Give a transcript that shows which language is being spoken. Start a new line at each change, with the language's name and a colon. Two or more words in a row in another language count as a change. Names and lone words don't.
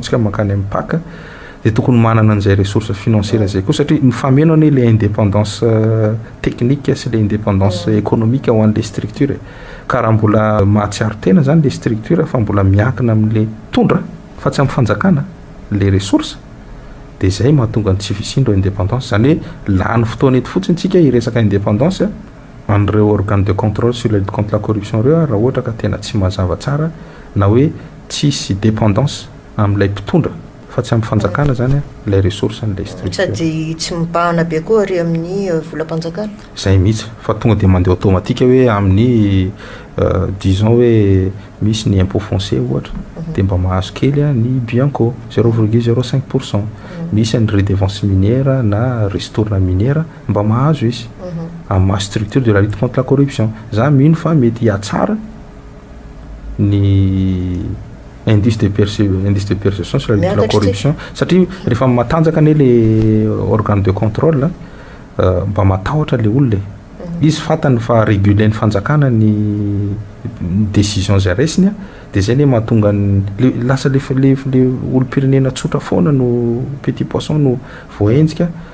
Malagasy: tsika mankany amin'ny paka dia tokony manana an'izay
French: ressource financière
Malagasy: zay koa satria mifameno anie
French: le indépendance technique
Malagasy: sy
French: le indépendance économique
Malagasy: ho an'
French: le structure
Malagasy: ka raha mbola mahatsiaro tena zany
French: le structure
Malagasy: fa mbola miankina amin'le tondra fa tsy amin'ny fanjakana le ressource dia zay mahatonga ny tsy fisindro indépendance zany hoe lany fotoana eto fotsiny tsika hiresaka indépendance an'ireo
French: organe de contrôle sur la lutte contre la corruption
Malagasy: reo raha ohatra ka tena tsy mazava tsara na hoe tsisy dépendance amin'ilay mpitondra fa tsy amin'ny fanjakana zany lay ressource n'ilay structure sady tsy mibahana be koa ary amin'ny volam-panjakana zay mihitsy fa tonga dia mandeha automatique hoe amin'ny disons hoe misy ny
French: impôt foncier
Malagasy: ohatra dia mba mahazo kely ny bianco 0,05% misy ny
French: redevance minière
Malagasy: na
French: ristourna minière
Malagasy: mba mahazo izy amin'ny
French: structure de la lutte contre la corruption
Malagasy: za mino fa mety hiatsara ny
French: indice de perception sur la lutte contre la corruption
Malagasy: satria rehefa matanjaka anie
French: le organe de contrôle
Malagasy: mba matahotra le olona izy fantany fa régulé ny fanjakana ny décision zay raisiny a dia zay ne mahatonga lasa le olo-pirenena tsotra foana no
French: petit poisson
Malagasy: no voaenjika